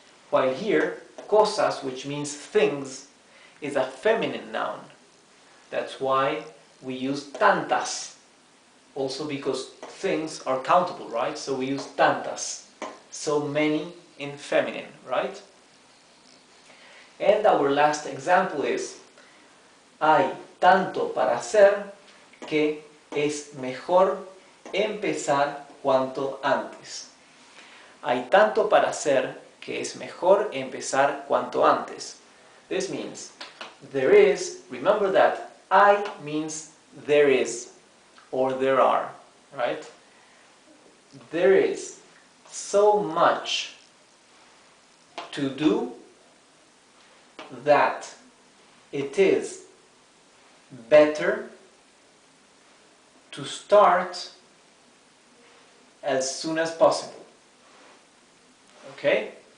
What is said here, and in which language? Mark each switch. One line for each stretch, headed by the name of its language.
English: While here, cosas, which means things, is a feminine noun. That's why we use tantas. Also because things are countable, right? So we use tantas. So many in feminine, right? And our last example is
Spanish: hay tanto para hacer que es mejor empezar cuanto antes. Hay tanto para hacer que es mejor empezar cuanto antes.
English: This means there is, remember that hay means there is or there are, right? There is so much to do that it is better to start as soon as possible. Okay?